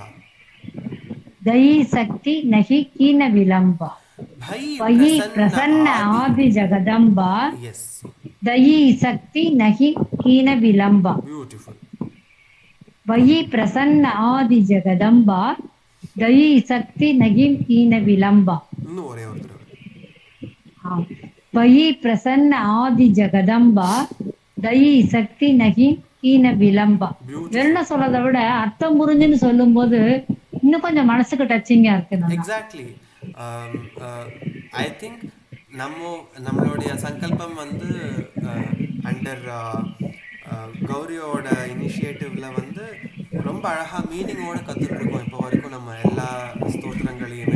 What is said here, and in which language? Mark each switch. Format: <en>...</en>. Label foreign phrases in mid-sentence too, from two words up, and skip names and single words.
<hi>दयी शक्ति नहीं कीन विलंबा, वही प्रसन्न आदि जगदम्बा,</hi> <en>yes,</en> <hi>दयी शक्ति नहीं कीन विलंबा,</hi> <en>beautiful,</en> <hi>वही प्रसन्न आदि जगदम्बा, दयी शक्ति नहीं कीन विलंबा.</hi> <ta>இன்னும் ஒரே ஒரு தடவை.</ta> <hi>वही प्रसन्न आदि जगदम्बा, दयी शक्ति नहीं कीन विलंबा.</hi> <ta>வெறும் சொல்றதை விட அர்த்தம் புரிஞ்சுன்னு சொல்லும் போது இன்னும் கொஞ்சம் மனசுக்கு டச்சிங்கா இருக்கு. எக்ஸாக்ட்லி.</ta> <en>I think</en> <ta>நம்மளுடைய சங்கல்பம் வந்து அண்டர் கௌரியோட இனிஷியேட்டிவ்ல வந்து ரொம்ப அழகா மீனிங்கோட கத்துட்டு இருக்கோம் இப்போ வரைக்கும் நம்ம எல்லா ஸ்தோத்திரங்களையுமே.</ta>